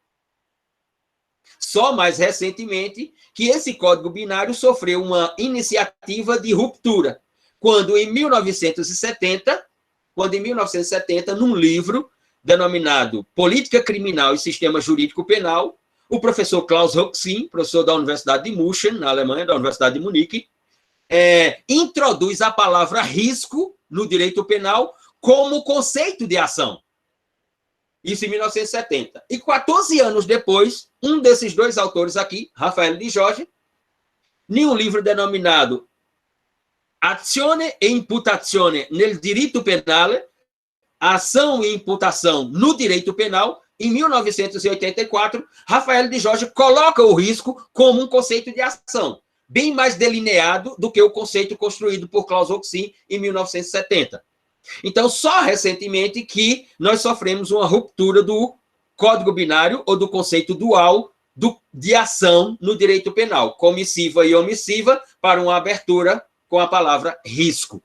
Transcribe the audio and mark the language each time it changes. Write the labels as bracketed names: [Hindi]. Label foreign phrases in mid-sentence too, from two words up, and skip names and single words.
[Portuguese] Só mais recentemente que esse código binário sofreu uma iniciativa de ruptura, quando em 1970, num livro denominado Política Criminal e Sistema Jurídico Penal, o professor Klaus Hoxin, professor da Universidade de München, na Alemanha, da Universidade de Munique, introduz a palavra risco no direito penal como conceito de ação. Isso em 1970. E 14 anos depois, um desses dois autores aqui, Rafael de Jorge, em um livro denominado Azione e Imputazione nel diritto penale, ação e imputação no direito penal, em 1984, Rafael de Jorge coloca o risco como um conceito de ação, bem mais delineado do que o conceito construído por Klaus Hoxin em 1970. Então, só recentemente que nós sofremos uma ruptura do código binário ou do conceito dual de ação no direito penal, comissiva e omissiva, para uma abertura com a palavra risco.